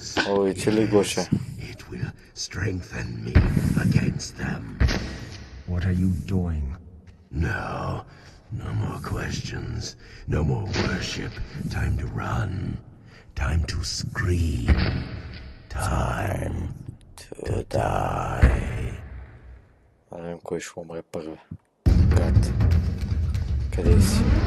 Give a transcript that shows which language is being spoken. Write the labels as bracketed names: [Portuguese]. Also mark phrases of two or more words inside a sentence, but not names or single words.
[English] It will strengthen me against them. What are you doing? No more questions. No more worship. Time to run. Time to scream. Time to die. [Bulgarian] Не знам кой ще умре първи. Гад. Къде си?